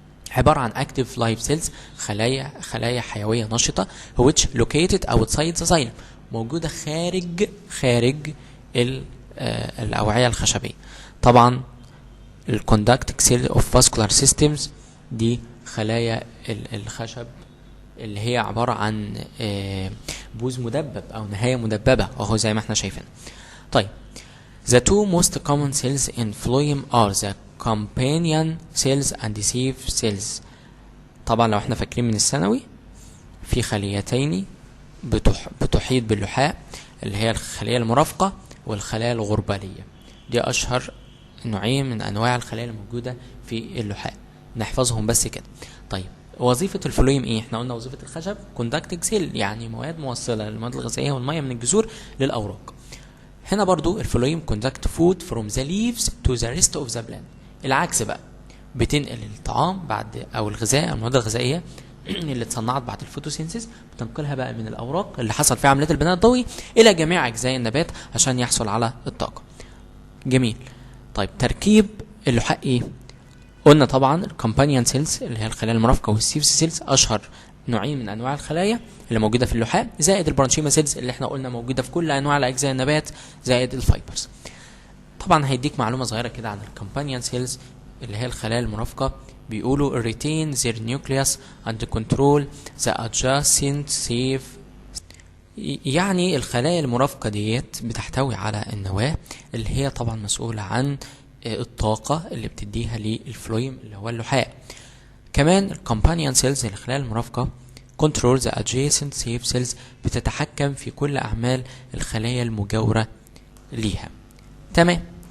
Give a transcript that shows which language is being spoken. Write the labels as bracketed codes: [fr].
[ar] عبارة عن [en] active life cells، [ar] خلايا حيوية نشطة [en] which located outside the xylem، [ar] موجودة خارج الأوعية الخشبية. طبعا ال [en] conducting cell of vascular systems [ar] دي خلايا الخشب اللي هي عبارة عن بوز مدبب أو نهاية مدببة أهو زي ما احنا شايفين. [en] طيب the two most common cells in phloem are the companion cells and sieve cells. [ar] طبعا لو احنا فاكرين من الثانوي في خليتين بتحيط باللحاء اللي هي الخلية المرافقة والخلايا الغربالية، دي أشهر نوعين من أنواع الخلايا الموجودة في اللحاء، نحفظهم بس كده. طيب وظيفة الفلويم ايه؟ احنا قلنا وظيفة الخشب [en] conducting cell، [ar] يعني مواد موصلة للمواد الغذائية والمية من الجذور للأوراق. هنا برضو الفلويم [en] conduct food from the leaves to the rest of the plant. [ar] العكس بقى، بتنقل الطعام بعد او الغذاء او المواد الغذائيه اللي اتصنعت بعد الفوتوسينثيز، بتنقلها بقى من الاوراق اللي حصل فيها عمليات البناء الضوئي الى جميع اجزاء النبات عشان يحصل على الطاقه. جميل. طيب تركيب اللحاء ايه؟ قلنا طبعا الكومبانيون سيلز اللي هي الخلايا المرافقه والسيف سيلز اشهر نوعين من انواع الخلايا اللي موجوده في اللحاء، زائد البرانشيما سيلز اللي احنا قلنا موجوده في كل انواع اجزاء النبات، زائد الفايبرز. طبعا هيديك معلومه صغيره كده عن الكومبانيون سيلز اللي هي الخلايا المرافقه، بيقولوا [en] retain their nucleus and control the adjacent safe. [ar] يعني الخلايا المرافقة ديت بتحتوي على النواة اللي هي طبعا مسؤولة عن الطاقة اللي بتديها للفلويم اللي هو اللحاء. كمان الكومبانيون سيلز الخلايا المرافقة [en] control the adjacent safe cells [ar] بتتحكم في كل أعمال الخلايا المجاورة ليها. تمام.